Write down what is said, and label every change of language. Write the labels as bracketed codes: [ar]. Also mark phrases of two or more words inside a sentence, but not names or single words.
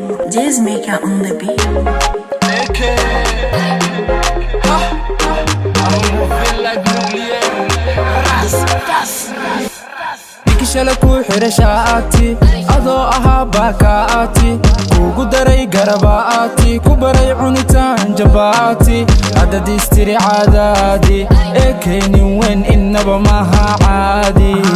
[en] Jazz Maker on the beat. A K. Ha, ha. I'm moving like nuclear. Ras, ras, ras. [so] Ninkii shalay kuu xiray shaati, adoo ahaa baa ka aati. Kuugu daray garaba aati, ku baray cunitaan jabaati. Haddaad istiri caadaadi, A K nin weyn innaba maaha caadi.